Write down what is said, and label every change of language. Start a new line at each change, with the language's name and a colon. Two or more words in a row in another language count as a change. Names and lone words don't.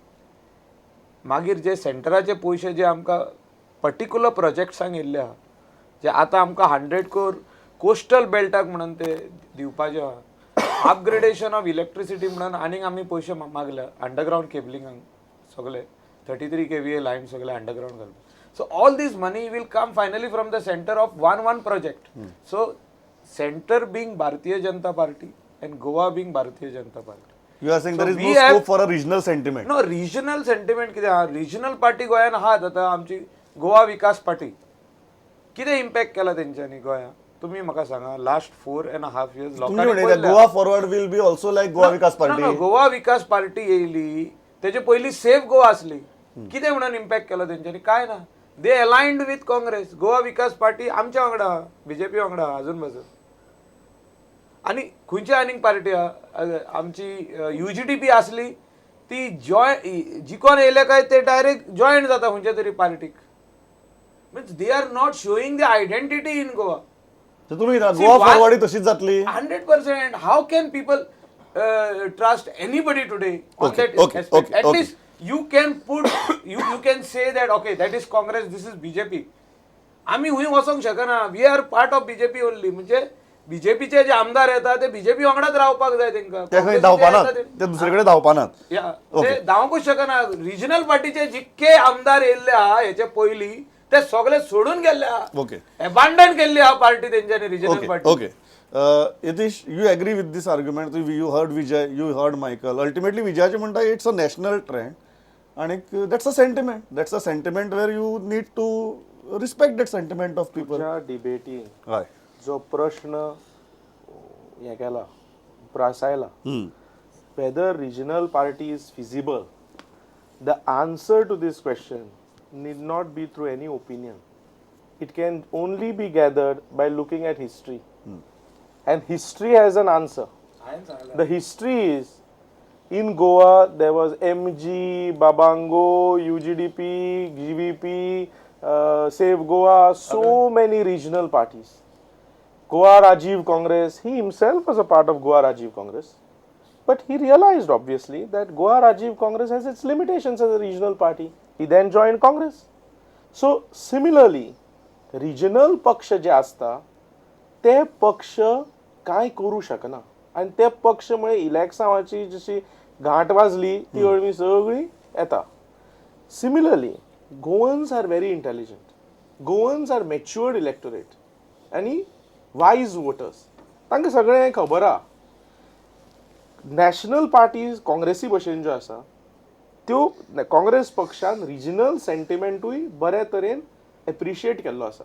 Konkani: मागीर जे सेंटराचे पयशे जे आमकां पर्टिक्युलर प्रोजेक्ट्सांक येयल्ले आहा जे आतां आमकां 100 कोर कोस्टल बेल्टाक म्हणून ते दिवपाचे आहा
English: upgradation of electricity
Konkani: म्हणून आनीक आमी पयशे मागल्या अंडरग्रावंड केबलिंगाक सगळे 33 kVA लायन सगळे अंडरग्रावंड घालपाक
English: so all this money will come finally from the centre of one project so centre being Bharatiya Janata Party and Goa being Bharatiya Janata Party
Konkani: एंड गोवा बीइंग भारतीय जनता पार्टी
English: You are saying there is we no have- scope for a regional sentiment. no regional sentiment
Konkani: कितें आहा रिजनल पार्टी गोंयान आहात आतां आमची गोवा विकास पार्टी कितें इम्पॅक्ट केला तेंच्यांनी गोंयांत तुमी म्हाका सांगा
English: last 4.5 years
Konkani: तुम्ही म्हणता गोवा फॉरवर्ड
English: will be also like
Konkani: गोवा विकास पार्टी. गोवा विकास पार्टी येयली तेजे पयली सेफ गोवा आसली कितें म्हणून इम्पॅक्ट केला तेंच्यांनी काय ना
English: they aligned with Congress
Konkani: गोवा विकास पार्टी आमच्या वांगडा आहा बीजेपी वांगडा आहा अजून बाजून आणि खंयची आनीक पार्टी आहा आमची UGDP आसली ती जिकोन येयले काय ते डायरेक्ट जॉईन जाता खंयच्या तरी पार्टीक
English: means they are not showing the identity in Goa
Konkani: तर तुम्ही गोवा फॉरवर्ड तशीच जातली. 100%.
English: How can people trust anybody today on Okay, that okay, aspect? okay, At okay. least you can put, you can say that okay, that is Congress, this is BJP.
Konkani: आम्ही हुंय वचोंक शकना.
English: We are part of BJP only.
Konkani: म्हणजे बीजेपीचे जे आमदार येतात ते बीजेपी वांगडाच रावपाक जाय तेंका. ते खंय धावपानात ते दुसरीकडे धावपानात. ते धांवूंकूच शकना. रिजनल पार्टीचे जितके आमदार येयल्ले आहा हेचे पयली ते सगळे सोडून गेल्ले आहा.
English: Okay.
Konkani: अबॅन्डन केल्ली आहा पार्टी तेंच्यांनी रिजनल
English: Okay,
Konkani: पार्टी.
English: okay. Yatish, you agree with this argument? You heard Vijay, you heard Michael. Ultimately,
Konkani: Vijayaचे म्हणता
English: it's a national trend, आणि that's a sentiment. That's a sentiment where you need to respect that sentiment of people.
Konkani: ह्या डिबेटीन हय. जो प्रश्न हे केला प्रासायला
English: whether regional party is feasible, the answer to this question need not be through any opinion. It can only be gathered by looking at history. And history has an answer. The history is in Goa there was MG, Babango, UGDP, GVP, Save Goa, so many regional parties. Goa Rajiv Congress, he himself was a part of Goa Rajiv Congress. But he realized obviously that Goa Rajiv Congress has its limitations as a regional party. He then joined Congress. So similarly,
Konkani: regional पक्ष जे असता ते पक्ष काय करू शकना आणि ते पक्षमुळे इलेक्शनाची जशी घाट वाजली ती अळमी सगळी येता.
English: Similarly, Goans are very intelligent. Goans are matured electorate आणि wise voters.
Konkani: तांकां सगळें खबर आहा
English: national parties
Konkani: काँग्रेसी भशेन ज्यो आसा त्यो काँग्रेस पक्षान रिजनल सेंटिमेंटूय बऱ्या तरेन एप्रिशिएट केल्लो आसा.